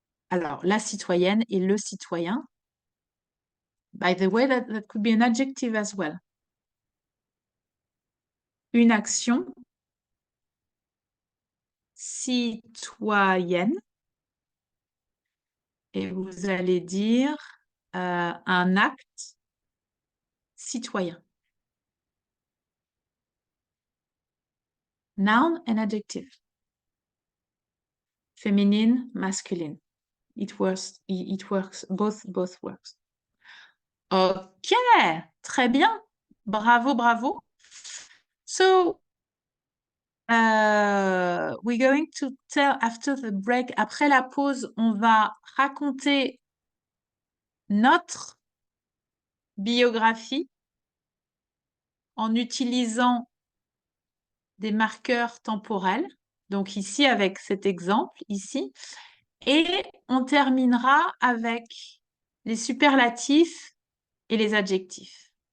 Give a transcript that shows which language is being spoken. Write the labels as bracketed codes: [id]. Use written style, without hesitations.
[fr] Alors, la citoyenne et le citoyen. [en] By the way, that could be an adjective as well. [fr] Une action citoyenne. Et vous allez dire un acte citoyen. [en] Noun and adjective. Féminine, masculine. It works, both works. [fr] Ok, très bien. Bravo. [en] So, we're going to tell after the break. [fr] Après la pause, on va raconter notre biographie en utilisant des marqueurs temporels. Donc ici, avec cet exemple, ici. Et on terminera avec les superlatifs et les adjectifs.